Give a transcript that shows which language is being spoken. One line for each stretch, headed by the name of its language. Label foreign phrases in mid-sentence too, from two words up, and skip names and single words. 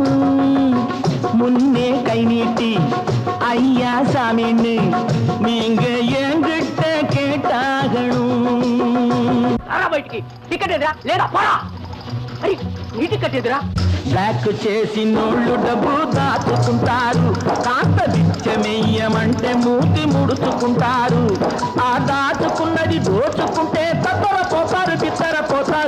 Tamil: முன்னே கை நீட்டி ஐயா சாமின்னு நீங்க என்கிட்ட கேட்டாகணும்.
Telugu: టికెట్ ఎదురా లేదా పోరా. అరే నీ టికెట్ ఎదురా. బ్లాక్ చేసి నోళ్ళు డబ్బు దాచుకుంటారు, కాస్త బిచ్చమెయ్యమంటే మూతి ముడుచుకుంటారు. ఆ దాచుకున్నది దోచుకుంటే తత్తర పోతారు బిత్తర పోతారు.